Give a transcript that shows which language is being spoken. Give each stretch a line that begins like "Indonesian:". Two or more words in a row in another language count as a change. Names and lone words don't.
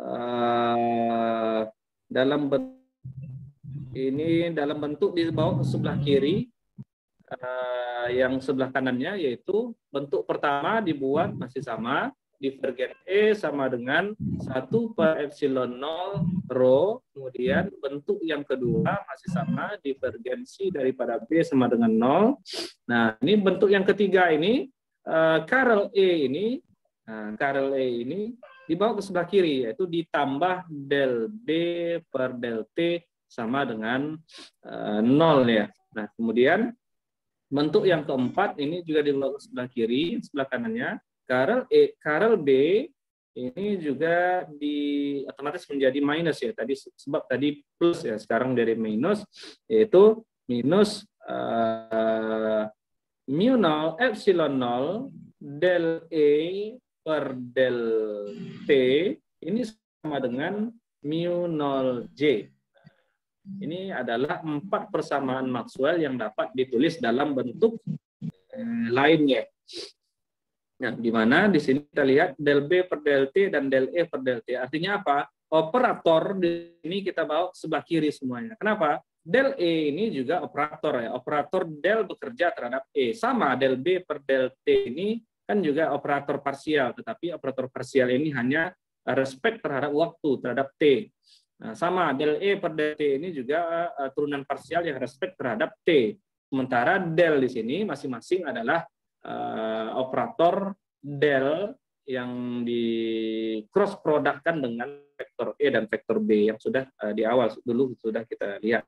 Indonesian: di bawah sebelah kiri, yang sebelah kanannya, yaitu bentuk pertama dibuat masih sama, divergen E sama dengan 1/epsilon 0 rho, kemudian bentuk yang kedua masih sama, divergensi daripada B sama dengan 0. Nah, ini bentuk yang ketiga ini, Karel E ini dibawa ke sebelah kiri, yaitu ditambah del B per del T sama dengan 0 ya. Nah, kemudian bentuk yang keempat ini juga dibawa ke sebelah kiri, sebelah kanannya. Karel B ini juga otomatis menjadi minus ya. Sebab tadi plus ya, sekarang dari minus, yaitu minus mu 0 epsilon 0 del E per del T ini sama dengan mu 0 J. Ini adalah 4 persamaan Maxwell yang dapat ditulis dalam bentuk lainnya. Nah, di mana di sini kita lihat del B per del T dan del E per del T. Artinya apa? Operator di sini kita bawa sebelah kiri semuanya. Kenapa? Del E ini juga operator ya. Operator del bekerja terhadap E. Sama del B per del T ini kan juga operator parsial, tetapi operator parsial ini hanya respect terhadap waktu, terhadap T. Nah, sama del E per del T ini juga turunan parsial yang respect terhadap T. Sementara del di sini masing-masing adalah operator del yang di cross produkkan dengan vektor E dan vektor B yang sudah di awal dulu sudah kita lihat.